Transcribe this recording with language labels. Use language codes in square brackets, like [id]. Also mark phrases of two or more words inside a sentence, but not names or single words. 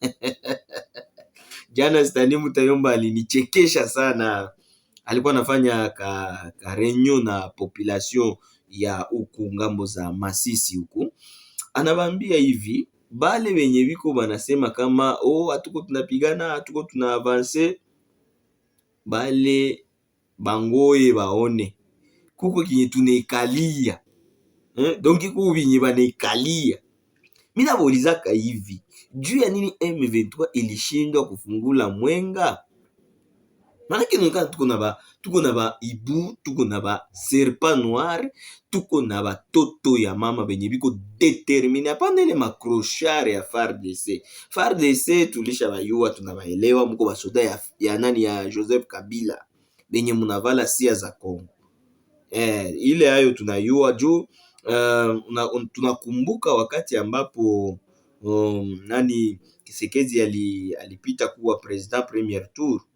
[sw] Jana Stani Mutayomba alinichekesha sana, alikuwa anafanya ka reunion na population ya huku ngambo za Masisi huku, anabambia hivi bale wenye biko banasema kama hatuko tunapigana, hatuko tuna avance, bale bangoye baone kuko kinye tunaikalia. Donc kuko binye banaikalia. Mimi nabolizaka hivi, juu ya nini M23 ilishindwa kufungula Mwenga? Maana kile tuko na ba ibu, tuko na ba [fr] serpent noir, [sw] tuko na ba toto ya mama benye biko determine. Hapana ile makroshare ya FARDC. FARDC tulisha bayua, tunabaelewa, mko basoda ya nani ya Joseph Kabila benye munavala sia za Kongo. Ile hayo tunayua juu tunakumbuka wakati ambapo nani Kisekezi alipita kuwa [fr] president premier tour.